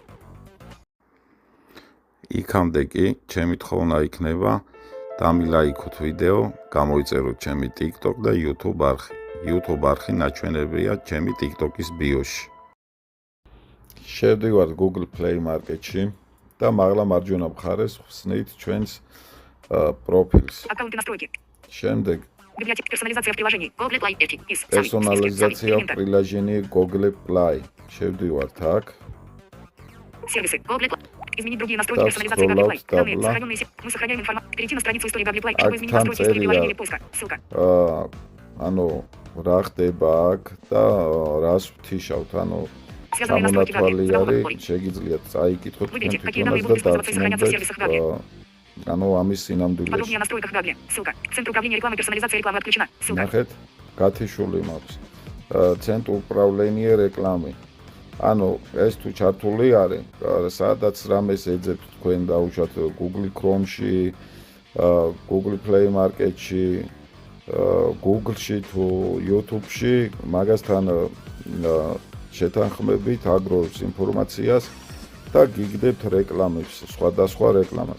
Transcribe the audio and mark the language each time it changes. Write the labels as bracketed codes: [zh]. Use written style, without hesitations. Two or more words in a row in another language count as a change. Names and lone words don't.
[ka] იქამდე კი ჩემი თხოვნა იქნება დამილაიქოთ ვიდეო, გამოიწეროთ ჩემი TikTok და YouTube არხი. YouTube არხი ნაჩვენებია ჩემი TikTok-ის ბიოში. შევდივართ Google Play Market-ში და მაღლა მარჯვენა მხარეს ვხსნით ჩვენს პროფილს. [ru] Аккаунты настройки. [ka] შემდეგ [ru] Библиотека персонализация в приложении. Google Play Edge. Из. პერსონალიზაცია приложение Google Play. [ka] შევდივართ აქ. [ru] Сервисы. Google Play. Изменить другие настройки персонализации Google Play. Данные сохраненные. Мы сохраняем информацию. Перейти на страницу истории Google Play, чтобы изменить настройки истории приложения или поиска. Ссылка. [ka] ანუ რა ხდება აქ და რას ვთიშავთ, ანუ [ru] Связанные настройки данных. [ka] შეგიძლიათ წაიკითხოთ თვითონაც და დაწუნებთ ანუ ამის სინამდვილეში. [ru] Подробнее о настройках Google. Ссылка. Центр управления рекламой, персонализация рекламы отключена. Ссылка. [ka] ნახეთ, გათიშული მაქვს. [ru] центр управление реклами. [ka] ანუ ეს თუ ჩართული არის, სადაც რამეს ეძებთ თქვენ დაუშვათ Google Chrome-ში, Google Play Market-ში, Google-ში თუ YouTube-ში, მაგასთან შეთანხმებით აგროვებს ინფორმაციას და გიგდებთ რეკლამებს, სხვადასხვა რეკლამას.